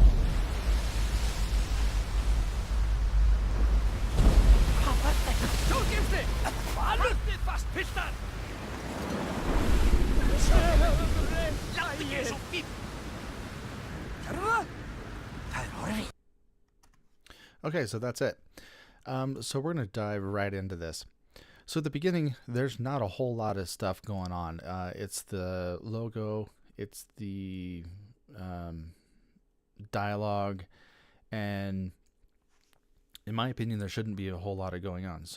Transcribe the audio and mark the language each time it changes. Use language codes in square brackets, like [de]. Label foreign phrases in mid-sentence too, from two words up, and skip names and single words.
[is] Hvað var þetta? Sjóskipsli! Haldið fast, piltar! Láttu ekki eins og fífl! Gerðu það? Það er horfið. [en] Okay, so that's it. So we're going to dive right into this. So at the beginning, there's not a whole lot of stuff going on. It's the logo, it's the dialogue, and in my opinion, there shouldn't be a whole lot of going on.